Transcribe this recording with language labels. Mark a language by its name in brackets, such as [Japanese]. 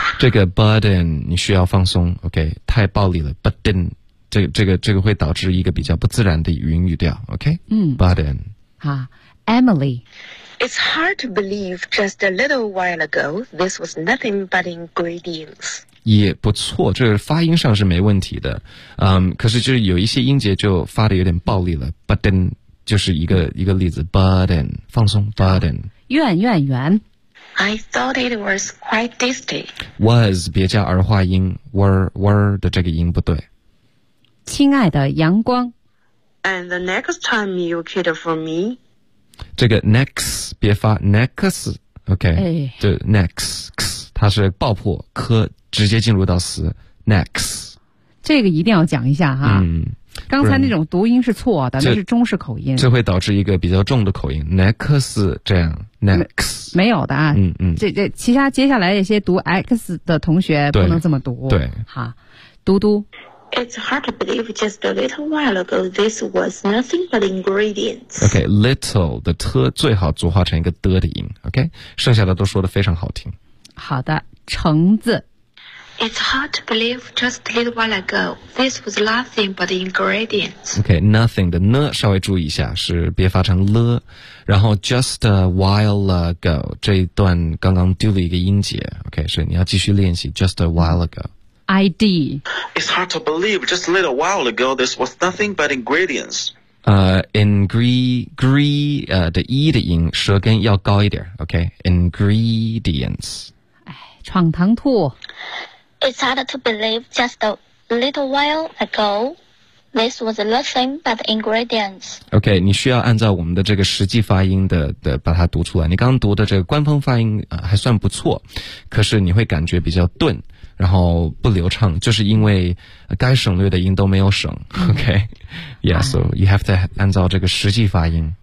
[Chinese] 这个 button 你需要放松 ,OK, 太暴力了 ,button, 这个会导致一个比较不自然的语音语调 ,OK? 嗯 [English] ,button. [Chinese] 好 ,Emily. [English] It's hard to believe just a little while ago, this was nothing but ingredients. [Chinese] 也不错，这个发音上是没问题的，嗯，可是就是有一些音节就发的有点暴力了。 Button 就是一个例子 ，button 放松 ，button 圆。 [English] I thought it was quite tasty. [Chinese] Was 别加儿化音 ，were 的这个音不对。亲爱的阳光。 [English] And the next time you cater for me. [Chinese] 这个 next 别发 next， OK，哎，就 next。它是爆破科直接进入到词 next，这个一定要讲一下哈。嗯，刚才那种读音是错的，那是中式口音，这会导致一个比较重的口音 next 这样 next 没有的啊。嗯嗯，这其他接下来那些读 x 的同学不能这么读。对，好，嘟嘟。 [English] It's hard to believe just a little while ago this was nothing but ingredients. [Chinese] OK, little 的特最好组化成一个的的音。 OK, 剩下的都说的非常好听。好的，橙子。 [English] It's hard to believe just a little while ago, this was nothing but ingredients. [Chinese] Okay, nothing 的呢稍微注意一下，是别发成了。然后 [English] just a while ago [Chinese] 这一段刚刚丢了一个音节 ，OK， 是你要继续练习 just a while ago。 [English] ID. It's hard to believe just a little while ago, this was nothing but ingredients. [Chinese] Ingredient 的 e 的音舌根要高一点 ，OK， ingredients。闯堂兔。 [English] It's hard to believe just a little while ago, this was nothing but ingredients. [Chinese] OK, 你需要按照我们的这个实际发音的把它读出来。你刚刚读的这个官方发音还算不错，可是你会感觉比较钝，然后不流畅，就是因为该省略的音都没有省。 [English] OK, yeah, so you have to [Chinese] 按照这个实际发音。